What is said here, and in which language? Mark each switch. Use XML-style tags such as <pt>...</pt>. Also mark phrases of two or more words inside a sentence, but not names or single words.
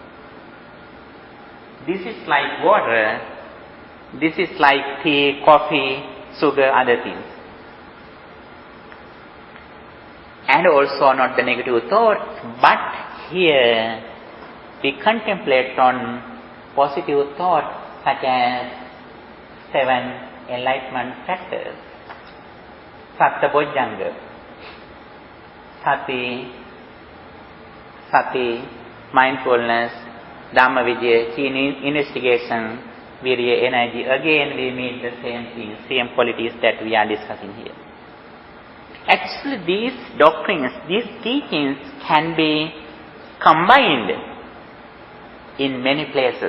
<en>This is like water, this is like tea, coffee, sugar, other things. And also not the negative thoughts, but here we contemplate on positive thoughts such as 7 enlightenment factors.</en> <pi>Satta-bojjhanga, sati, mindfulness, Dhamma-vicaya,</pi> <en>keen investigation, virya, energy. Again we meet the same things, same qualities that we are discussing here. Actually these doctrines, these teachings can be combined in many places.</en>